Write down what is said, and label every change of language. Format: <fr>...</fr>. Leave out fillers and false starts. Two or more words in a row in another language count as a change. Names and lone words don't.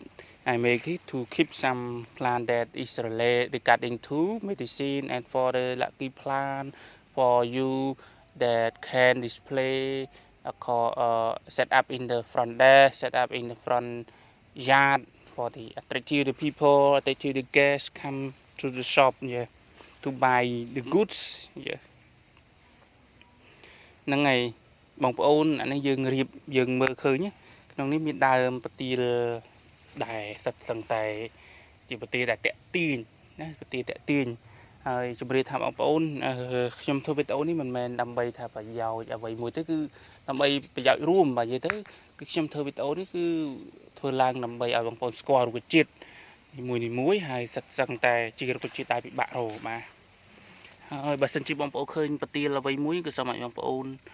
<en>I make it to keep some plant that is related regarding to medicine and for the lucky plant for you that can display set up in the front desk, set up in the front yard for the attractive the people, attractive the guests come to the shop, yeah, to buy the goods, yeah.</en> <km>ហ្នឹងហើយបងប្អូនអានេះយើងរៀបយើងមើលឃើញក្នុងនេះមានដើមប្រទាលដែលសិតសឹងតែ ជាប្រទាលដែលតាក់ទាញណាប្រទាលតាក់ទាញហើយជម្រាបថាបងប្អូនខ្ញុំធ្វើវីដេអូនេះមិនមែនដើម្បីថាប្រយោជន៍អ្វីមួយទេគឺដើម្បីប្រយោជន៍រួមបាទនិយាយទៅគឺខ្ញុំធ្វើវីដេអូនេះគឺធ្វើឡើងដើម្បីឲ្យបងប្អូនស្គាល់រុក្ខជាតិនីមួយហើយសិតសឹងតែជារុក្ខជាតិដែលពិបាករកបាទហើយបើសិនជាបងប្អូនឃើញប្រទាលអ្វីមួយគឺសូមឲ្យបងប្អូន</km>